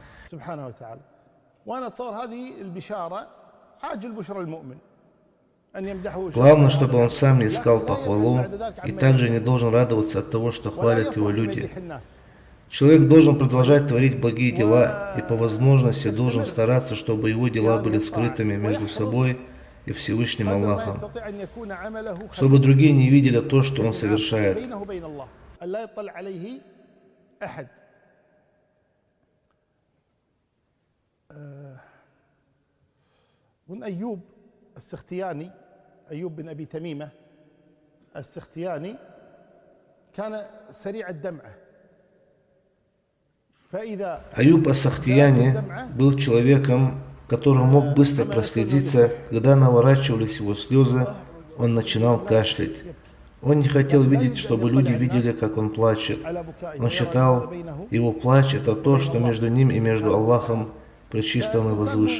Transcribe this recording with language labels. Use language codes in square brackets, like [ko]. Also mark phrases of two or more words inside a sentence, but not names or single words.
[ru] Главное, чтобы он сам не искал похвалу и также не должен радоваться от того, что хвалят его люди. Человек должен продолжать творить благие дела и по возможности должен стараться, чтобы его дела были скрытыми между собой и Всевышним Аллахом, чтобы другие не видели то, что он совершает. [ar] أيوب بن أبي تميمة السختياني كان سريع الدمعة. [ru] Аюб ас-Сахтияни был человеком, который мог быстро прослезиться. Когда наворачивались его слезы, он начинал кашлять. Он не хотел видеть, чтобы люди видели, как он плачет. Он считал, его плач – это то, что между ним и между Аллахом пречистым и возвышен.